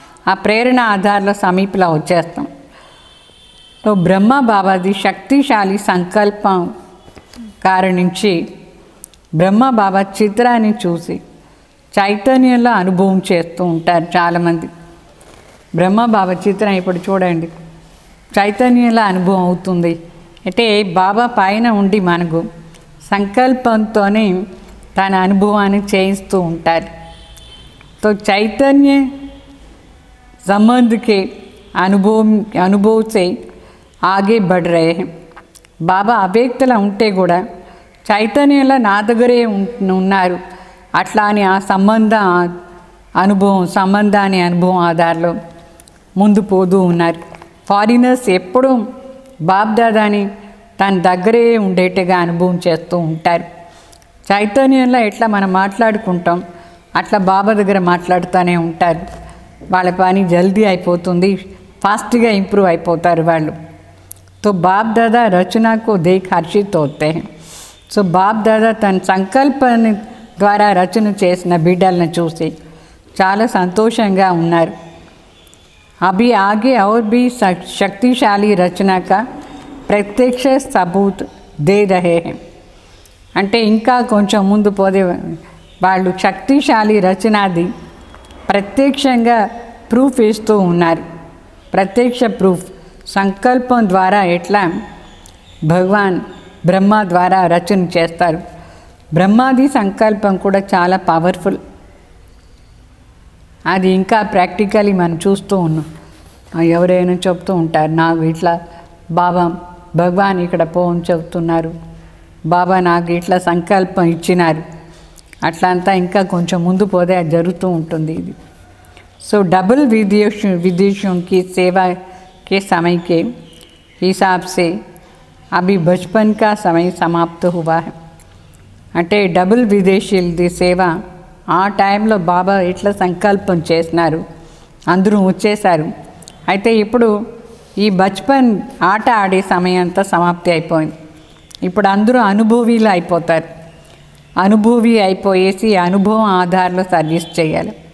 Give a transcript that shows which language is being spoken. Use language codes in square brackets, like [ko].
[te] ఆ ప్రేరణ ఆధారంలో సమీపంలో వచ్చేస్తాం. సో బ్రహ్మ బాబాది శక్తిశాలి సంకల్పం కారణించి బ్రహ్మ బాబా చిత్రాన్ని చూసి చైతన్యంలో అనుభవం చేస్తూ ఉంటారు చాలామంది. బ్రహ్మ బాబా చిత్రం ఇప్పుడు చూడండి, చైతన్యంలో అనుభవం అవుతుంది. అంటే బాబా పైన ఉండి మనకు సంకల్పంతోనే తన అనుభవాన్ని చేయిస్తూ ఉంటారు. [hi] तो चैतन्य संबंध के अनुभव से आगे बढ़ रहे हैं. [te] బాబా అవ్యక్తలా ఉంటే కూడా చైతన్యంలో నా దగ్గరే ఉన్నారు అట్లా అని ఆ సంబంధాన్ని అనుభవం ఆధారంలో ముందు పోతూ ఉన్నారు. ఫారినర్స్ ఎప్పుడూ బాబ్దాదాని తన దగ్గరే ఉండేట్టుగా అనుభవం చేస్తూ ఉంటారు. చైతన్యంలో ఎట్లా మనం మాట్లాడుకుంటాం అట్లా బాబా దగ్గర మాట్లాడుతూనే ఉంటారు. వాళ్ళ పని జల్దీ అయిపోతుంది, ఫాస్ట్గా ఇంప్రూవ్ అయిపోతారు వాళ్ళు. [hi] तो बाप दादा रचना को देख हर्षित होते हैं. [te] సో బాప్ దాదా తన సంకల్పాన్ని ద్వారా రచన చేసిన బిడ్డలను చూసి చాలా సంతోషంగా ఉన్నారు. [hi] అభి ఆగే और भी शक्तिशाली रचना का प्रत्यक्ष सबूत दे रहे हैं. [te] అంటే ఇంకా కొంచెం ముందు పోతే వాళ్ళు శక్తిశాలి రచనది ప్రత్యక్షంగా ప్రూఫ్ ఇస్తూ ఉన్నారు. ప్రత్యక్ష ప్రూఫ్ సంకల్పం ద్వారా ఎట్లా భగవాన్ బ్రహ్మ ద్వారా రచన చేస్తారు. బ్రహ్మాది సంకల్పం కూడా చాలా పవర్ఫుల్. అది ఇంకా ప్రాక్టికలీ మనం చూస్తూ ఉన్నాం. ఎవరైనా చెప్తూ ఉంటారు, నాకు ఇట్లా బాబా భగవాన్ ఇక్కడ పోని చెప్తున్నారు, బాబా నాకు ఇట్లా సంకల్పం ఇచ్చినారు. అట్లా అంతా ఇంకా కొంచెం ముందు పోతే అది జరుగుతూ ఉంటుంది. ఇది సో [hi] डबल विदेशों की सेवा के समय के हिसाब से अभी बचपन का समय समाप्त हुआ है. [te] అంటే డబుల్ విదేశీలది సేవ ఆ టైంలో బాబా ఇట్లా సంకల్పం చేసినారు, అందరూ వచ్చేసారు. అయితే ఇప్పుడు ఈ బచ్పన్ ఆట ఆడే సమయం అంతా సమాప్తి అయిపోయింది. ఇప్పుడు అందరూ అనుభవీలు అయిపోతారు. అనుభవి అయిపోయేసి అనుభవం ఆధారంలో సర్వీస్ చేయాలి.